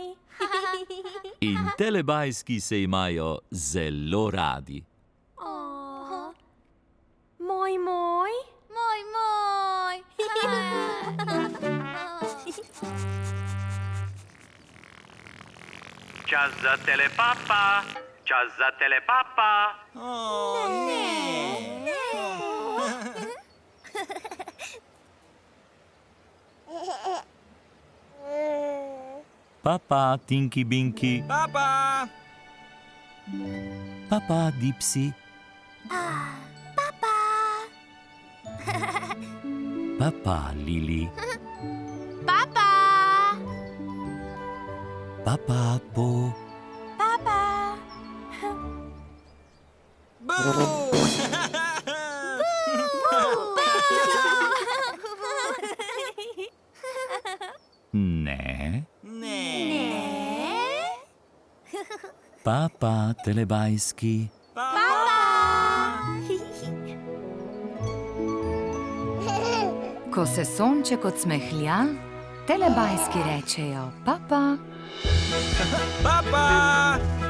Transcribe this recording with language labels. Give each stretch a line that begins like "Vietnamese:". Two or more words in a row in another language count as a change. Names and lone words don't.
Slovenian: In telebajski se imajo zelo radi. Moj, moj. Moj, moj. Čas za telepapa. Čas za telepapa. Papa, Tinky Binky. Papa! Papa, Dipsy. Papa, Lili. Papa. Papa, Po. Papa. Boo! Ne. Ne. Papa, telebajski. Ko se sonček odsmehlja, telebajski rečejo papa. Papa!